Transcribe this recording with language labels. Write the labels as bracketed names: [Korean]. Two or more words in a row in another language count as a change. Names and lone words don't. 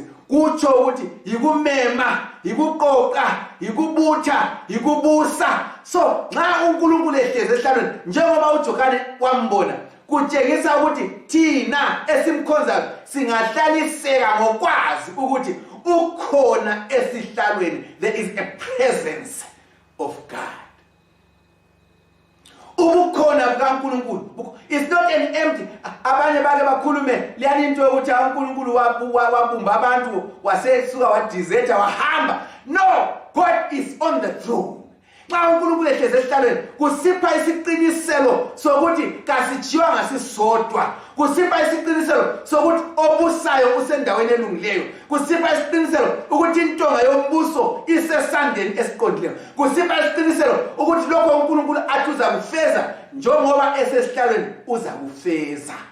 [North Ndebele] Kutsho ukuthi yikumema, yikuqoqa, yikubutha, yikubusa. So nxa uNkulunkulu ehlezi esihlalweni njengoba uJohane wambona, kutshengisa ukuthi thina esimkhonzayo singahlaliseka ngokwazi ukuthi ukhona esihlalweni. [English] There is a presence of God. [North Ndebele] Ubukhona bukaNkulunkulu. [English] It's not an empty. [North Ndebele] Abanye bake bakhulume leyani into yokuthi uNkulunkulu wabumba abantu wasesuka wadeserta wahamba. [English] No, God is on the throne. [North Ndebele] Nxa uNkulunkulu ehlezi esihlalweni kusipha isiqiniselo sokuthi kasijiywa ngasisodwa. Kusipha isiqiniselo sokuthi obusayo usendaweni elungileyo. Kusipha isiqiniselo ukuthi intonga yombuso isesandleni esiqondileyo. Kusipha isiqiniselo ukuthi lokho uNkulunkulu athi uzakufeza njengoba esesihlalweni uzakufeza.